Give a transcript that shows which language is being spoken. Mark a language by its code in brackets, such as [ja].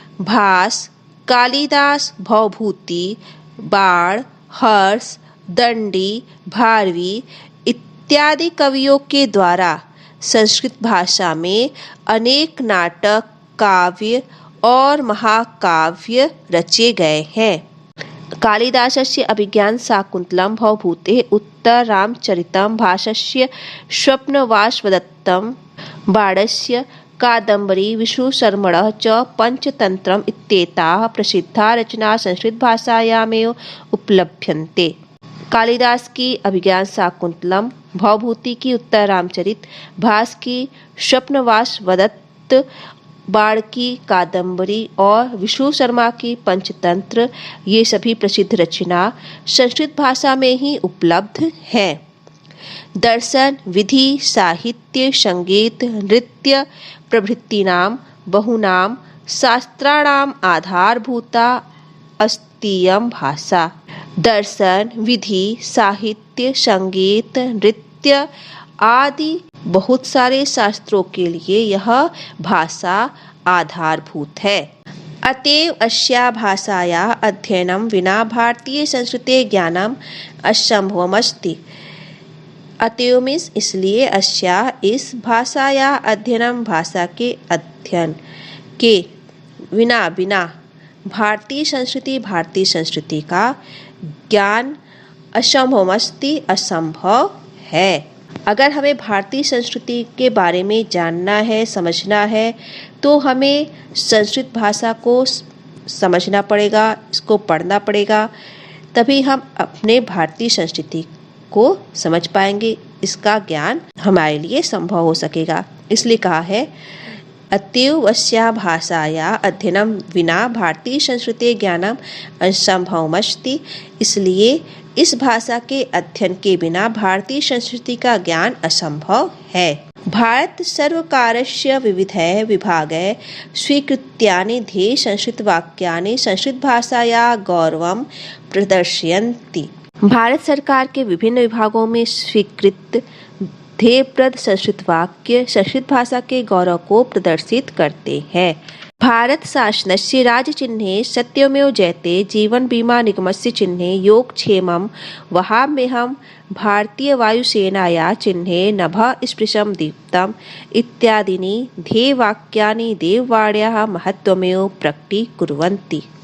[hi] भास, कालिदास, भवभूति, बाण, हर्ष, दंडी, भारवी इत्यादि कवियों के द्वारा संस्कृत भाषा में अनेक नाटक, काव्य और महाकाव्य रचे गए हैं। [sa] कालिदासस्य अभिज्ञानशाकुन्तलं, भवभूतेः उत्तररामचरितं, भासस्य स्वप्नवासवदत्तं, बाणस्य कादम्बरी, विष्णुशर्मणः च पंचतंत्रम् इत्येताः प्रसिद्धाः रचनाः संस्कृत भाषायामेव उपलभ्यन्ते। [hi] कालिदास की अभिज्ञान शाकुंतलम, भवभूति की उत्तर रामचरित, भास की स्वप्नवासवदत्त, बाण की कादम्बरी और विष्णु शर्मा की पंचतंत्र, ये सभी प्रसिद्ध रचना संस्कृत भाषा में ही उपलब्ध हैं। [sa] दर्शन, विधि, साहित्य, संगीत, नृत्य प्रभृतीनां बहुनां शास्त्राणाम् आधारभूता अस्तीयं भाषा। [hi] दर्शन, विधि, साहित्य, संगीत, नृत्य आदि बहुत सारे शास्त्रों के लिए यह भाषा आधारभूत है। [sa] अतएव अस्या भाषायाः अध्ययनं विना भारतीय संस्कृते ज्ञानम् असंभवमस्ति। [hi] अतएव मीन्स इसलिए [sa] अस्या [hi] इस [sa] भाषाया अध्ययनम [hi] भाषा के अध्ययन के बिना भारतीय संस्कृति का ज्ञान [sa] असंभवमस्ति, [hi] असंभव है। अगर हमें भारतीय संस्कृति के बारे में जानना है, समझना है, तो हमें संस्कृत भाषा को समझना पड़ेगा, इसको पढ़ना पड़ेगा, तभी हम अपने भारतीय संस्कृति को समझ पाएंगे, इसका ज्ञान हमारे लिए संभव हो सकेगा। इसलिए कहा है [sa] अतएव अस्या भाषाया अध्ययनम विना भारतीय संस्कृते ज्ञानम असंभवमस्ति। [hi] इसलिए इस भाषा के अध्ययन के बिना भारतीय संस्कृति का ज्ञान असंभव है। [sa] भारत सर्वकारस्य विविधैः विभागैः स्वीकृत्यानि ध्येय संस्कृतवाक्यानि संस्कृतभाषायाः गौरवं प्रदर्शयन्ति। [hi] भारत सरकार के विभिन्न विभागों में स्वीकृत ध्येयप्रद संस्कृत वाक्य संस्कृत भाषा के गौरव को प्रदर्शित करते हैं। [sa] भारत शासनस्य राज्यचिह्ने सत्यमेव जयते जीवन बीमा निगमस्य चिह्ने योगक्षेमं वहाम्यहं भारतीय वायुसेनायाः चिह्ने नभः स्पृशं दीप्तम् इत्यादीनि ध्येयवाक्यानि देववाण्याः महत्त्वमेव प्रकटीकुर्वन्ति।